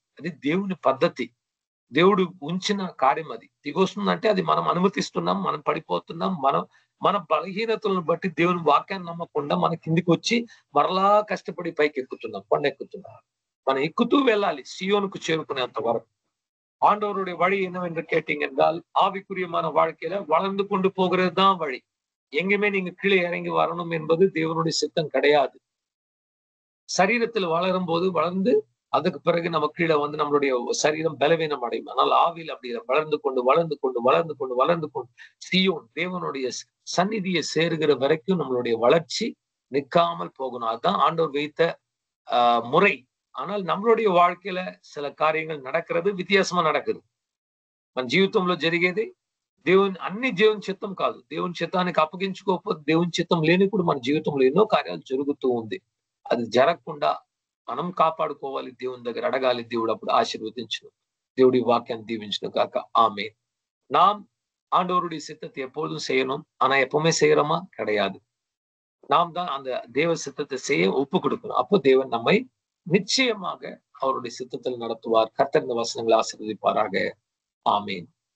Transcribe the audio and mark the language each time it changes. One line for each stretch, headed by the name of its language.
Telugu: అది దేవుని పద్ధతి. దేవుడు ఉంచిన కార్యం అది. దిగొస్తుందంటే అది మనం అనుమతిస్తున్నాం, మనం పడిపోతున్నాం, మన బలహీనతలను బట్టి దేవుని వాక్యాన్ని నమ్మకుండా మన కిందికి వచ్చి మరలా కష్టపడి పైకి ఎక్కుతున్నాం, కొండెక్కుతున్నాం. మనం ఎక్కుతూ వెళ్ళాలి సియోనుకు చేరుకునేంత వరకు.
Tamil: ஆண்டவருடைய வழி என்னவென்று கேட்டீங்க என்றால் ஆவிக்குரியமான வாழ்க்கையில வளர்ந்து கொண்டு போகிறதுதான் வழி. எங்கேயுமே நீங்க கீழே இறங்கி வரணும் என்பது தேவனுடைய சித்தம் கிடையாது. சரீரத்தில் வளரும் போது வளர்ந்து அதுக்கு பிறகு நம்ம கீழே வந்து நம்மளுடைய சரீரம் பலவீனம் அடையும். ஆனால் ஆவியில் அப்படி வளர்ந்து கொண்டு சியோன் தேவனுடைய சந்நிதியை சேருகிற வரைக்கும் நம்மளுடைய வளர்ச்சி நிற்காமல் போகணும். அதுதான் ஆண்டவர் வைத்த முறை. ஆனால் நம்மளுடைய வாழ்க்கையில சில காரியங்கள் நடக்கிறது విத்திయాసமா நடக்குது.
Telugu: మన జీవితంలో జరిగేది అన్ని దేవుని చిత్తం కాదు. దేవుని చిత్తానికి అప్పగించుకోకపోతే దేవుని చిత్తం లేనిప్పుడు మన జీవితంలో ఎన్నో కార్యాలు జరుగుతూ ఉంది. అది జరగకుండా మనం కాపాడుకోవాలి, దేవుని దగ్గర అడగాలి. దేవుడు అప్పుడు ஆசீர்வதிச்சுను. దేవుడి వాక్యాన్ని దీవించును గాక. ஆமென்.
Tamil: நாம் ஆண்டவருடைய சித்தத்தை எப்பொழுதும் செய்யணும். ஆனா எப்பவுமே செய்யறோமா? கிடையாது. நாம் தான் அந்த தேவ சித்தத்தை செய்ய ஒப்பு கொடுக்கணும். அப்போ தேவன் நம்மை நிச்சயமாக அவருடைய சித்தத்தில் நடத்துவார். கர்த்தர் இந்த வசனங்களை ஆசீர்வதிப்பாராக. ஆமென்.